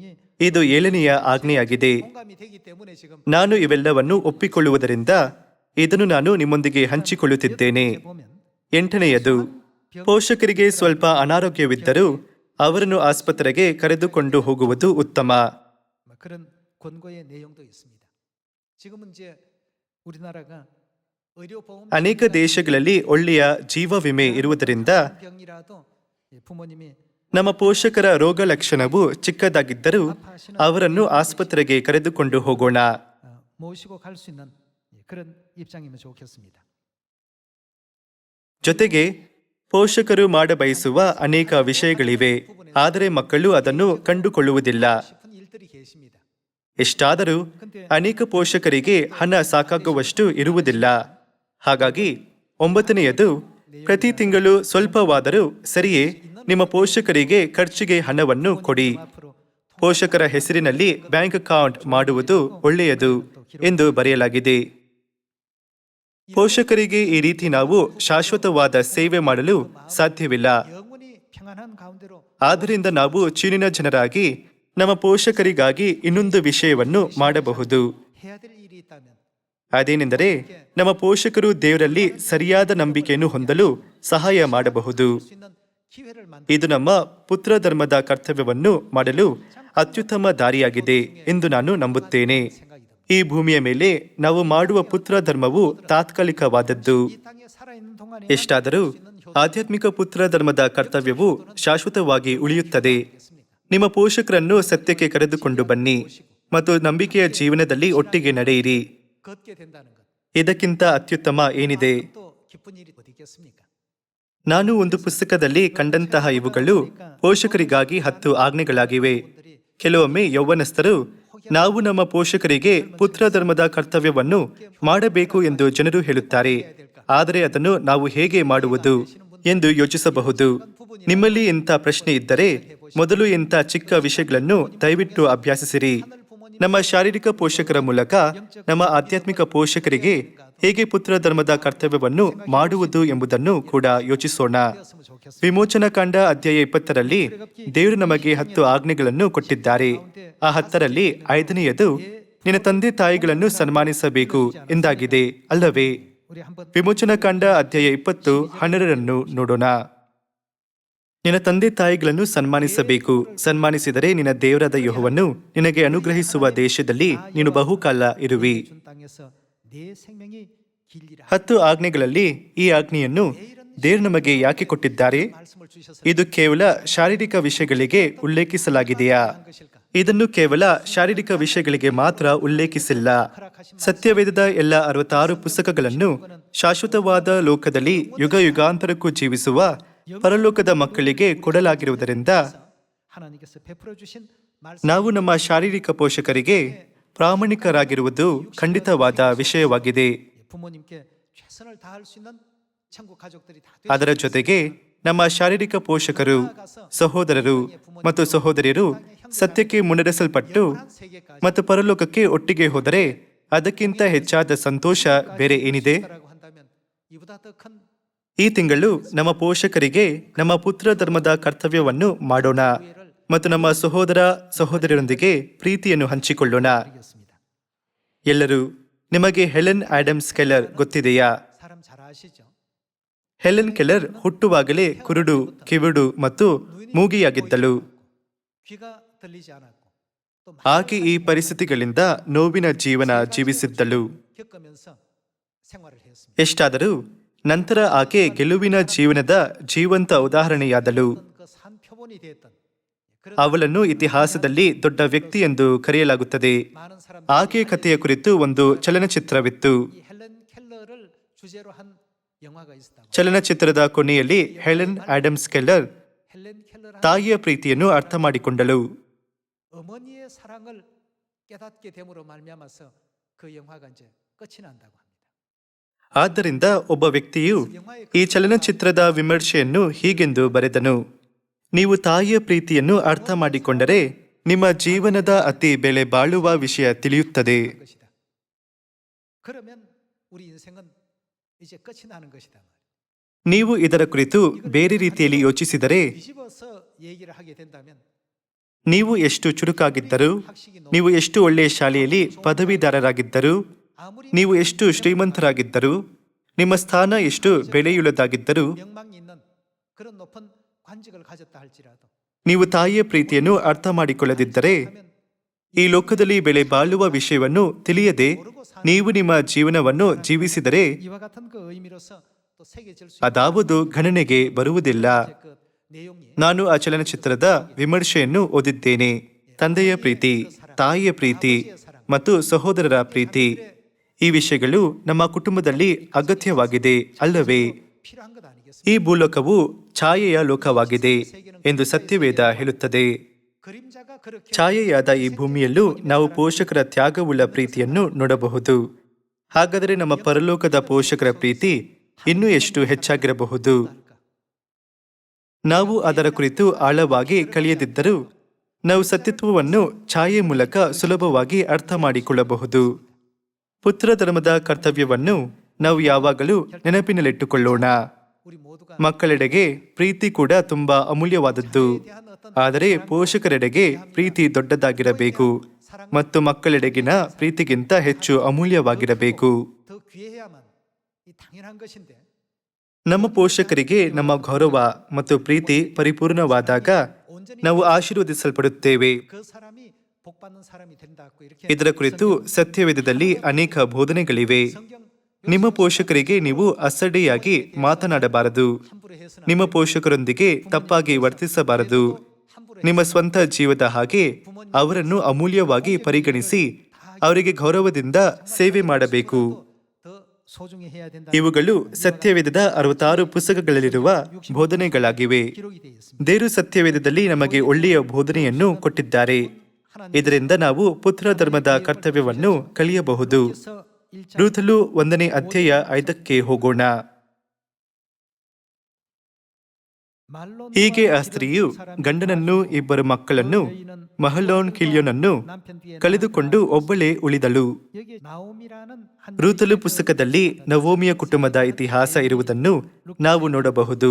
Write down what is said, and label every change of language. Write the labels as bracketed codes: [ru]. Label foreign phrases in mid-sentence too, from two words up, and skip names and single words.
[kn] ಇದು 7ನೆಯ ಆಜ್ಞೆಯಾಗಿದೆ. [ko] 공감이 되기 때문에 지금 [kn] ನಾನು ಇವೆಲ್ಲವನ್ನು ಒಪ್ಪಿಕೊಳ್ಳುವುದರಿಂದ ಇದನ್ನು ನಾನು ನಿಮ್ಮೊಂದಿಗೆ ಹಂಚಿಕೊಳ್ಳುತ್ತಿದ್ದೇನೆ. [ko] 보면 [kn] 8ನೇಯದು, ಪೋಷಕರಿಗೆ ಸ್ವಲ್ಪ ಅನಾರೋಗ್ಯವಿದ್ದರೂ ಅವರನ್ನು ಆಸ್ಪತ್ರೆಗೆ ಕರೆದುಕೊಂಡು ಹೋಗುವುದು ಉತ್ತಮ. [ko] 그런 권고의 내용도 있습니다. 지금은 이제 우리나라가 의료보험 [kn] ಅನೇಕ ದೇಶಗಳಲ್ಲಿ ಒಳ್ಳೆಯ ಜೀವ ವಿಮೆ ಇರುವುದರಿಂದ [ko] 병이라도 부모님이 [kn] ನಮ್ಮ ಪೋಷಕರ ರೋಗ ಲಕ್ಷಣವು ಚಿಕ್ಕದಾಗಿದ್ದರೂ ಅವರನ್ನು ಆಸ್ಪತ್ರೆಗೆ ಕರೆದುಕೊಂಡು ಹೋಗೋಣ. [ko] 모시고 갈 수 있는 그런 입장이면 좋겠습니다. [kn] ಜೊತೆಗೆ ಪೋಷಕರು ಮಾಡಬಯಸುವ ಅನೇಕ ವಿಷಯಗಳಿವೆ, ಆದರೆ ಮಕ್ಕಳು ಅದನ್ನು ಕಂಡುಕೊಳ್ಳುವುದಿಲ್ಲ. [ko] 싶은 일들이 계십니다. [kn] ಎಷ್ಟಾದರೂ ಅನೇಕ ಪೋಷಕರಿಗೆ ಹಣ ಸಾಕಾಗುವಷ್ಟು ಇರುವುದಿಲ್ಲ. ಹಾಗಾಗಿ 9ನೇಯದು, ಪ್ರತಿ ತಿಂಗಳು ಸ್ವಲ್ಪವಾದರೂ ಸರಿಯೇ ನಿಮ್ಮ ಪೋಷಕರಿಗೆ ಖರ್ಚಿಗೆ ಹಣವನ್ನು ಕೊಡಿ. [ko] 앞으로 [kn] ಪೋಷಕರ ಹೆಸರಿನಲ್ಲಿ [en] bank account [kn] ಮಾಡುವುದು ಒಳ್ಳೆಯದು ಎಂದು ಬರೆಯಲಾಗಿದೆ. ಪೋಷಕರಿಗೆ ಈ ರೀತಿ ನಾವು ಶಾಶ್ವತವಾದ ಸೇವೆ ಮಾಡಲು ಸಾಧ್ಯವಿಲ್ಲ. [ko] 영원히 평안한 가운데로 [kn] ಆದ್ದರಿಂದ ನಾವು ಚೀನಿನ ಜನರಾಗಿ ನಮ್ಮ ಪೋಷಕರಿಗಾಗಿ ಇನ್ನೊಂದು ವಿಷಯವನ್ನು ಮಾಡಬಹುದು. [ko] 해야 될 일이 있다면 [kn] ಅದೇನೆಂದರೆ ನಮ್ಮ ಪೋಷಕರು ದೇವರಲ್ಲಿ ಸರಿಯಾದ ನಂಬಿಕೆಯನ್ನು ಹೊಂದಲು ಸಹಾಯ ಮಾಡಬಹುದು. [ko] 수 있는 기회를 만들 [kn] ಇದು ನಮ್ಮ ಪುತ್ರ ಧರ್ಮದ ಕರ್ತವ್ಯವನ್ನು ಮಾಡಲು ಅತ್ಯುತ್ತಮ ದಾರಿಯಾಗಿದೆ ಎಂದು ನಾನು ನಂಬುತ್ತೇನೆ. [ko] 생각이 듭니다. [kn] ಈ ಭೂಮಿಯ ಮೇಲೆ ನಾವು ಮಾಡುವ ಪುತ್ರ ಧರ್ಮವು ತಾತ್ಕಾಲಿಕವಾದದ್ದು. [ko] 이 땅에 살아있는 동안에 [kn] ಎಷ್ಟಾದರೂ ಆಧ್ಯಾತ್ಮಿಕ ಪುತ್ರ ಧರ್ಮದ ಕರ್ತವ್ಯವು ಶಾಶ್ವತವಾಗಿ ಉಳಿಯುತ್ತದೆ. ನಿಮ್ಮ ಪೋಷಕರನ್ನು ಸತ್ಯಕ್ಕೆ ಕರೆದುಕೊಂಡು ಬನ್ನಿ ಮತ್ತು ನಂಬಿಕೆಯ ಜೀವನದಲ್ಲಿ ಒಟ್ಟಿಗೆ ನಡೆಯಿರಿ. [ko] 걷게 된다는 것. [kn] ಇದಕ್ಕಿಂತ ಅತ್ಯುತ್ತಮ ಏನಿದೆ? [ko] 또 기쁜 일이 어디 있겠습니까? [kn] ನಾನು ಒಂದು ಪುಸ್ತಕದಲ್ಲಿ ಕಂಡಂತಹ ಇವುಗಳು ಪೋಷಕರಿಗಾಗಿ 10 ಆಜ್ಞೆಗಳಾಗಿವೆ. ಕೆಲವೊಮ್ಮೆ ಯೌವನಸ್ಥರು ನಾವು ನಮ್ಮ ಪೋಷಕರಿಗೆ ಪುತ್ರ ಧರ್ಮದ ಕರ್ತವ್ಯವನ್ನು ಮಾಡಬೇಕು ಎಂದು ಜನರು ಹೇಳುತ್ತಾರೆ, ಆದರೆ ಅದನ್ನು ನಾವು ಹೇಗೆ ಮಾಡುವುದು ಎಂದು ಯೋಚಿಸಬಹುದು. ನಿಮ್ಮಲ್ಲಿ ಇಂಥ ಪ್ರಶ್ನೆ ಇದ್ದರೆ ಮೊದಲು ಇಂಥ ಚಿಕ್ಕ ವಿಷಯಗಳನ್ನು ದಯವಿಟ್ಟು ಅಭ್ಯಾಸಿಸಿರಿ. ನಮ್ಮ ಶಾರೀರಿಕ ಪೋಷಕರ ಮೂಲಕ ನಮ್ಮ ಆಧ್ಯಾತ್ಮಿಕ ಪೋಷಕರಿಗೆ ಹೇಗೆ ಪುತ್ರ ಧರ್ಮದ ಕರ್ತವ್ಯವನ್ನು ಮಾಡುವುದು ಎಂಬುದನ್ನು ಕೂಡ ಯೋಚಿಸೋಣ. [ko] 되었으면 좋겠습니다. [kn] ವಿಮೋಚನಕಾಂಡ ಅಧ್ಯಾಯ 20ರಲ್ಲಿ ದೇವರು ನಮಗೆ 10 ಆಜ್ಞೆಗಳನ್ನು ಕೊಟ್ಟಿದ್ದಾರೆ. ಆ 10ರಲ್ಲಿ 5ನೇಯದು ನಿನ್ನ ತಂದೆ ತಾಯಿಗಳನ್ನು ಸನ್ಮಾನಿಸಬೇಕು ಎಂದಾಗಿದೆ ಅಲ್ಲವೇ? [ko] 우리 한번 [kn] ವಿಮೋಚನಕಾಂಡ ಅಧ್ಯಾಯ 20 12ರನ್ನು ನೋಡೋಣ. ನಿನ್ನ ತಂದೆ ತಾಯಿಗಳನ್ನು ಸನ್ಮಾನಿಸಬೇಕು. ಸನ್ಮಾನಿಸಿದರೆ ನಿನ್ನ ದೇವರಾದ ಯೆಹೋವನು ನಿನಗೆ ಅನುಗ್ರಹಿಸುವ ದೇಶದಲ್ಲಿ ನೀನು ಬಹುಕಾಲ ಇರುವಿ. [ko] 준 땅에서 내 생명이 길리라. [kn] 10 ಆಜ್ಞೆಗಳಲ್ಲಿ ಈ ಆಜ್ಞೆಯನ್ನು ದೇವರು ನಮಗೆ ಯಾಕೆ ಕೊಟ್ಟಿದ್ದಾರೆ? [ko] 말씀을 주셔서 [kn] ಇದು ಕೇವಲ ಶಾರೀರಿಕ ವಿಷಯಗಳಿಗೆ ಉಲ್ಲೇಖಿಸಲಾಗಿದೆಯಾ? [ko] 것일까? [kn] ಇದನ್ನು ಕೇವಲ ಶಾರೀರಿಕ ವಿಷಯಗಳಿಗೆ ಮಾತ್ರ ಉಲ್ಲೇಖಿಸಿಲ್ಲ. ಸತ್ಯವೇದದ ಎಲ್ಲ 66 ಪುಸ್ತಕಗಳನ್ನು ಶಾಶ್ವತವಾದ ಲೋಕದಲ್ಲಿ ಯುಗ ಯುಗಾಂತರಕ್ಕೂ ಜೀವಿಸುವ ಪರಲೋಕದ ಮಕ್ಕಳಿಗೆ ಕೊಡಲಾಗಿರುವುದರಿಂದ [ko] 하나님께서 베풀어 주신 [kn] ನಾವು ನಮ್ಮ ಶಾರೀರಿಕ ಪೋಷಕರಿಗೆ ಪ್ರಾಮಾಣಿಕರಾಗಿರುವುದು ಖಂಡಿತವಾದ ವಿಷಯವಾಗಿದೆ. [ko] 부모님께 최선을 다할 수 있는 천국 가족들이 다 [kn] ಅದರ ಜೊತೆಗೆ ನಮ್ಮ ಶಾರೀರಿಕ ಪೋಷಕರು, ಸಹೋದರರು ಮತ್ತು ಸಹೋದರಿಯರು ಸತ್ಯಕ್ಕೆ ಮುನ್ನಡೆಸಲ್ಪಟ್ಟು ಮತ್ತು ಪರಲೋಕಕ್ಕೆ ಒಟ್ಟಿಗೆ ಹೋದರೆ ಅದಕ್ಕಿಂತ ಹೆಚ್ಚಾದ ಸಂತೋಷ ಬೇರೆ ಏನಿದೆ? [ko] 한다면 이보다 더 큰 [kn] ಈ ತಿಂಗಳು ನಮ್ಮ ಪೋಷಕರಿಗೆ ನಮ್ಮ ಪುತ್ರ ಧರ್ಮದ ಕರ್ತವ್ಯವನ್ನು ಮಾಡೋಣ ಮತ್ತು ನಮ್ಮ ಸಹೋದರ ಸಹೋದರಿಯರೊಂದಿಗೆ ಪ್ರೀತಿಯನ್ನು ಹಂಚಿಕೊಳ್ಳೋಣ. [ko] 이었습니다. [kn] ಎಲ್ಲರೂ, ನಿಮಗೆ ಹೆಲೆನ್ ಆಡಮ್ಸ್ ಕೆಲ್ಲರ್ ಗೊತ್ತಿದೆಯಾ? [ko] 사람 잘 아시죠? [kn] ಹೆಲೆನ್ ಕೆಲ್ಲರ್ ಹುಟ್ಟುವಾಗಲೇ ಕುರುಡು, ಕಿವುಡು ಮತ್ತು ಮೂಗಿಯಾಗಿದ್ದಳು. [ko] 귀가 들리지 않았고 또 [kn] ಆಕೆ ಈ ಪರಿಸ್ಥಿತಿಗಳಿಂದ ನೋವಿನ ಜೀವನ ಜೀವಿಸಿದ್ದಳು. [ko] 겪으면서 생활을 했습니다. [kn] ಎಷ್ಟಾದರೂ ನಂತರ ಆಕೆ ಗೆಲುವಿನ ಜೀವನದ ಜೀವಂತ ಉದಾಹರಣೆಯಾದಳು. [ko] 그 산표본이 됐던 그런 [kn] ಅವಳನ್ನು ಇತಿಹಾಸದಲ್ಲಿ ದೊಡ್ಡ ವ್ಯಕ್ತಿ ಎಂದು ಕರೆಯಲಾಗುತ್ತದೆ. [ko] 많은 사람들이 [kn] ಆಕೆಯ ಕಥೆಯ ಕುರಿತು ಒಂದು ಚಲನಚಿತ್ರವಿತ್ತು. [ko] 이 헬렌 켈러를 주제로 한 영화가 있었다고. [kn] ಚಲನಚಿತ್ರದ ಕೊನೆಯಲ್ಲಿ ಹೆಲೆನ್ ಆಡಮ್ಸ್ ಕೆಲ್ಲರ್ [ko] 헬렌 켈러를 [kn] ತಾಯಿಯ ಪ್ರೀತಿಯನ್ನು ಅರ್ಥ ಮಾಡಿಕೊಂಡಳು. [ko] 어머니의 사랑을 깨닫게 됨으로 말미암아서 그 영화가 이제 끝이 난다고 합니다. [kn] ಆದ್ದರಿಂದ ಒಬ್ಬ ವ್ಯಕ್ತಿಯು ಈ ಚಲನಚಿತ್ರದ ವಿಮರ್ಶೆಯನ್ನು ಹೀಗೆಂದು ಬರೆದನು: ನೀವು ತಾಯಿಯ ಪ್ರೀತಿಯನ್ನು ಅರ್ಥ ಮಾಡಿಕೊಂಡರೆ ನಿಮ್ಮ ಜೀವನದ ಅತಿ ಬೆಲೆ ಬಾಳುವ ವಿಷಯ ತಿಳಿಯುತ್ತದೆ. [ko] 것이다. 그러면 우리 인생은 이제 끝이 나는 것이다. [kn] ನೀವು ಇದರ ಕುರಿತು ಬೇರೆ ರೀತಿಯಲ್ಲಿ ಯೋಚಿಸಿದರೆ, [ko] 뒤집어서 얘기를 하게 된다면 [kn] ನೀವು ಎಷ್ಟು ಚುರುಕಾಗಿದ್ದರೂ, ನೀವು ಎಷ್ಟು ಒಳ್ಳೆಯ ಶಾಲೆಯಲ್ಲಿ ಪದವೀಧರರಾಗಿದ್ದರೂ, [ko] 아무리 [kn] ನೀವು ಎಷ್ಟು ಶ್ರೀಮಂತರಾಗಿದ್ದರೂ, ನಿಮ್ಮ ಸ್ಥಾನ ಎಷ್ಟು ಬೆಲೆಯುಳ್ಳದಾಗಿದ್ದರೂ, [ko] 명망이 있는 그런 높은 관직을 가졌다 할지라도 [kn] ನೀವು ತಾಯಿಯ ಪ್ರೀತಿಯನ್ನು ಅರ್ಥ ಮಾಡಿಕೊಳ್ಳದಿದ್ದರೆ, ಈ ಲೋಕದಲ್ಲಿ ಬೆಲೆ ಬಾಳುವ ವಿಷಯವನ್ನು ತಿಳಿಯದೆ ನೀವು ನಿಮ್ಮ ಜೀವನವನ್ನು ಜೀವಿಸಿದರೆ [ko] 이와 같은 그 의미로서 또 새겨질 수 [kn] ಅದಾವುದು ಗಣನೆಗೆ ಬರುವುದಿಲ್ಲ. [ko] 있는 그 내용이 [kn] ನಾನು ಆ ಚಲನಚಿತ್ರದ ವಿಮರ್ಶೆಯನ್ನು ಓದಿದ್ದೇನೆ. ತಂದೆಯ ಪ್ರೀತಿ, ತಾಯಿಯ ಪ್ರೀತಿ ಮತ್ತು ಸಹೋದರರ ಪ್ರೀತಿ, ಈ ವಿಷಯಗಳು ನಮ್ಮ ಕುಟುಂಬದಲ್ಲಿ ಅಗತ್ಯವಾಗಿದೆ ಅಲ್ಲವೇ? [ko] 필요한 것 아니겠습니까? [kn] ಈ ಭೂಲೋಕವು ಛಾಯೆಯ ಲೋಕವಾಗಿದೆ ಎಂದು ಸತ್ಯವೇದ ಹೇಳುತ್ತದೆ. [ko] 그림자가 그렇게 [kn] ಛಾಯೆಯಾದ ಈ ಭೂಮಿಯಲ್ಲೂ ನಾವು ಪೋಷಕರ ತ್ಯಾಗವುಳ್ಳ ಪ್ರೀತಿಯನ್ನು ನೋಡಬಹುದು. ಹಾಗಾದರೆ ನಮ್ಮ ಪರಲೋಕದ ಪೋಷಕರ ಪ್ರೀತಿ ಇನ್ನೂ ಎಷ್ಟು ಹೆಚ್ಚಾಗಿರಬಹುದು? ನಾವು ಅದರ ಕುರಿತು ಆಳವಾಗಿ ಕಲಿಯದಿದ್ದರೂ ನಾವು ಸತ್ಯತ್ವವನ್ನು ಛಾಯೆ ಮೂಲಕ ಸುಲಭವಾಗಿ ಅರ್ಥ ಮಾಡಿಕೊಳ್ಳಬಹುದು. ಪುತ್ರ ಧರ್ಮದ ಕರ್ತವ್ಯವನ್ನು ನಾವು ಯಾವಾಗಲೂ ನೆನಪಿನಲ್ಲಿಟ್ಟುಕೊಳ್ಳೋಣ. [ko] 우리 모두가 [kn] ಮಕ್ಕಳೆಡೆಗೆ ಪ್ರೀತಿ ಕೂಡ ತುಂಬಾ ಅಮೂಲ್ಯವಾದದ್ದು. ಆದರೆ ಪೋಷಕರೆಡೆಗೆ ಪ್ರೀತಿ ದೊಡ್ಡದಾಗಿರಬೇಕು ಮತ್ತು ಮಕ್ಕಳೆಡೆಗಿನ ಪ್ರೀತಿಗಿಂತ ಹೆಚ್ಚು ಅಮೂಲ್ಯವಾಗಿರಬೇಕು. [ko] 더 귀해야만 이 당연한 것인데 [kn] ನಮ್ಮ ಪೋಷಕರಿಗೆ ನಮ್ಮ ಗೌರವ ಮತ್ತು ಪ್ರೀತಿ ಪರಿಪೂರ್ಣವಾದಾಗ [ko] 온전히 [kn] ನಾವು ಆಶೀರ್ವದಿಸಲ್ಪಡುತ್ತೇವೆ. [ko] 그 사람이 복 받는 사람이 된다고 이렇게 [kn] ಇದರ ಕುರಿತು ಸತ್ಯವೇದದಲ್ಲಿ ಅನೇಕ ಬೋಧನೆಗಳಿವೆ. [ko] 성경 [kn] ನಿಮ್ಮ ಪೋಷಕರಿಗೆ ನೀವು ಅಸಡ್ಡೆಯಾಗಿ ಮಾತನಾಡಬಾರದು. [ko] 함부로 해서는 [kn] ನಿಮ್ಮ ಪೋಷಕರೊಂದಿಗೆ ತಪ್ಪಾಗಿ ವರ್ತಿಸಬಾರದು. [ko] 함부로 [kn] ನಿಮ್ಮ ಸ್ವಂತ ಜೀವದ ಹಾಗೆ ಅವರನ್ನು ಅಮೂಲ್ಯವಾಗಿ ಪರಿಗಣಿಸಿ ಅವರಿಗೆ ಗೌರವದಿಂದ ಸೇವೆ ಮಾಡಬೇಕು. [ko] 더 소중히 해야 된다. [kn] ಇವುಗಳು ಸತ್ಯವೇದದ 66 ಪುಸ್ತಕಗಳಲ್ಲಿರುವ ಬೋಧನೆಗಳಾಗಿವೆ. [ko] 기록이 되어 있습니다. [kn] ದೇವರು ಸತ್ಯವೇದದಲ್ಲಿ ನಮಗೆ ಒಳ್ಳೆಯ ಬೋಧನೆಯನ್ನು ಕೊಟ್ಟಿದ್ದಾರೆ. ಇದರಿಂದ ನಾವು ಪುತ್ರ ಧರ್ಮದ ಕರ್ತವ್ಯವನ್ನು ಕಲಿಯಬಹುದು. [ko] 그래서 1장 [kn] ರೂಥಲು 1ನೇ ಅಧ್ಯಾಯ 5ಕ್ಕೆ ಹೋಗೋಣ. [ko] 말론과 [kn] ಹೀಗೆ ಆ ಸ್ತ್ರೀಯು ಗಂಡನನ್ನು, 2 ಮಕ್ಕಳನ್ನು, ಮಹಲೋನ್ ಕಿಲ್ಯೋನನ್ನು [ko] 남편 뒤에 [kn] ಕಳೆದುಕೊಂಡು ಒಬ್ಬಳೇ ಉಳಿದಳು. [ko] 여기 나오미라는 한 [kn] ರೂಥಲು ಪುಸ್ತಕದಲ್ಲಿ ನವೋಮಿಯ ಕುಟುಂಬದ ಇತಿಹಾಸ ಇರುವುದನ್ನು ನಾವು ನೋಡಬಹುದು.